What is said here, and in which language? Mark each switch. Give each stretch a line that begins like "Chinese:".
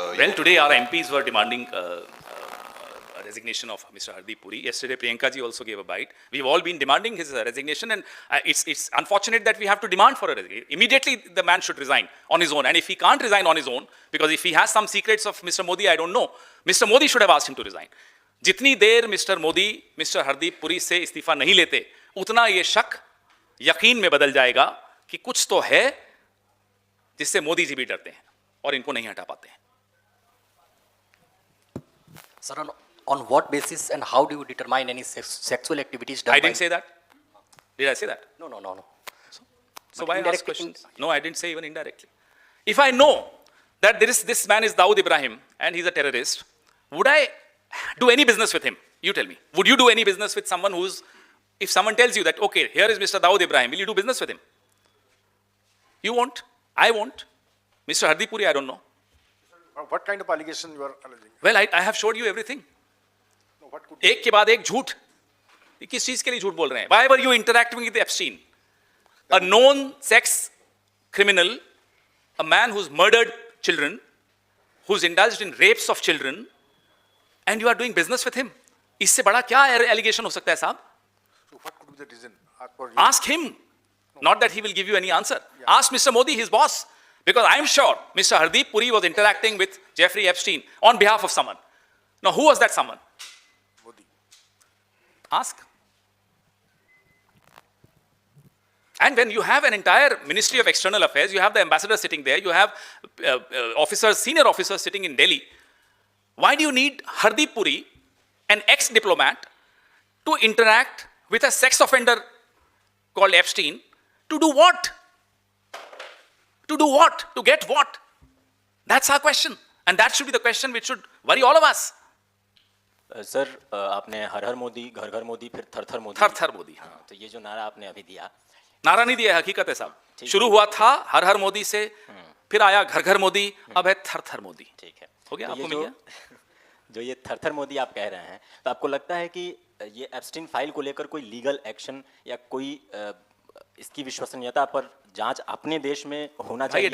English: Well, today our MPs were demanding a resignation of Mr. Hardeep Puri. Yesterday, Priyanka ji also gave a bite. We've all been demanding his resignation, and it's unfortunate that we have to demand for a resignation. Immediately, the man should resign on his own. And if he can't resign on his own, because if he has some secrets of Mr. Modi, I don't know, Mr. Modi should have asked him to resign.
Hindi: जितनी देर mister Modi mister Hardeep Puri से इस्तीफा नहीं लेते, उतना ये शक यकीन में बदल जाएगा कि कुछ तो है जिससे मोदी जी भी डरते हैं और इनको नहीं हटा पाते हैं।
English: Sir, on what basis and how do you determine any sexual activities done? I didn't say that. Did I say that? No. So why ask questions? No, I didn't say even indirectly. If I know that this man is Dawood Ibrahim and he's a terrorist, would I do any business with him? You tell me. Would you do any business with someone who's, if someone tells you that, okay, here is Mr. Dawood Ibrahim, will you do business with him? You won't. I won't. Mr. Hardeep Puri, I don't know. What kind of allegation you are alleging? Well, I have showed you everything. No, what could
Hindi: एक के बाद एक झूठ। किस चीज के लिए झूठ बोल रहे हैं?
English: Why were you interacting with Epstein? A known sex criminal, a man who's murdered children, who's indulged in rapes of children, and you are doing business with him.
Hindi: इससे बड़ा क्या allegation हो सकता है साहब?
English: So what could be the reason? Ask him. Not that he will give you any answer. Yeah. Ask Mr. Modi, his boss. Because I am sure Mr. Hardeep Puri was interacting with Jeffrey Epstein on behalf of someone. Now, who was that someone? Modi. Ask. And when you have an entire Ministry of External Affairs, you have the ambassador sitting there, you have officers, senior officers sitting in Delhi. Why do you need Hardeep Puri, an ex-diplomat, to interact with a sex offender called Epstein? To do what? To do what? To get what? That's our question. And that should be the question which should worry all of us.
Hindi: Sir आपने हर हर मोदी, घर घर मोदी, फिर थर थर मोदी। थर थर मोदी, हाँ। तो ये जो नारा आपने अभी दिया, नारा नहीं दिया, हकीकत है साहब। शुरू हुआ था हर हर मोदी से, फिर आया घर घर मोदी, अब है थर थर मोदी। ठीक है, हो गया, तो आपको मिल गया। जो ये थर थर मोदी आप कह रहे हैं, तो आपको लगता है कि ये एप्स्टीन फाइल को लेकर कोई लीगल एक्शन या कोई इसकी विश्वसनीयता पर जांच अपने देश में होना चाहिए?